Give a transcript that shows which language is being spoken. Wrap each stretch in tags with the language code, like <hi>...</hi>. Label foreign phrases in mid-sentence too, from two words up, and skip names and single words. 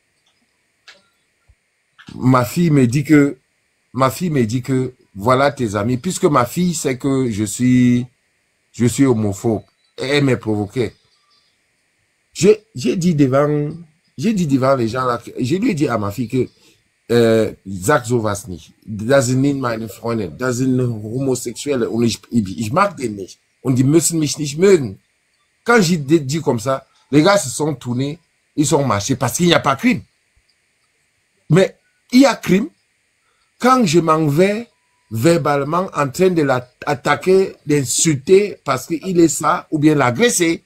<fr>Ma fille me dit que, voilà tes amis, puisque ma fille sait que je suis homophobe. Et elle m'a provoqué. J'ai dit devant les gens là, je lui ai dit à ma fille que,</fr> <de>sag sowas nicht. Das sind nicht meine Freunde. Das sind Homosexuelle. Und ich mag den nicht. Und die müssen mich nicht mögen.</de> <fr>Quand j'ai dit comme ça, les gars se sont tournés, ils sont marchés parce qu'il n'y a pas crime. Mais il y a crime quand je m'en vais verbalement en train de l'attaquer, d'insulter parce qu'il est ça, ou bien l'agresser.</fr>